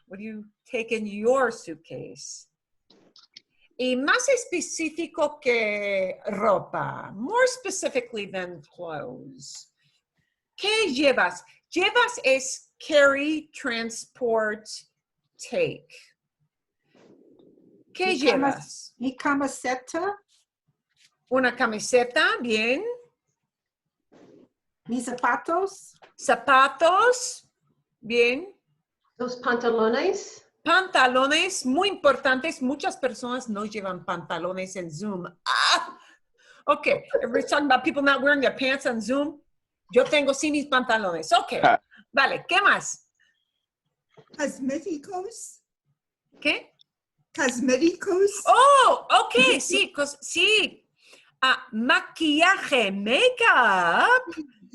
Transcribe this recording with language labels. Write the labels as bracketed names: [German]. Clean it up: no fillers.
[English] What do you take in your suitcase? [Spanish] Y más específico que ropa. [English] More specifically than clothes. [Spanish] ¿Qué llevas? Llevas es [English] carry, transport, take. [Spanish] ¿Qué llevas? Mi camiseta. Una camiseta, bien. Mis zapatos. Zapatos, bien. Los pantalones. Pantalones, muy importantes. Muchas personas no llevan pantalones en Zoom. [English] Okay, everybody's talking about people not wearing their pants on Zoom. [Spanish] Yo tengo sí mis pantalones. Okay, vale, ¿qué más? Cosméticos. ¿Qué? Cosméticos. Oh, okay, sí, sí. Maquillaje, makeup.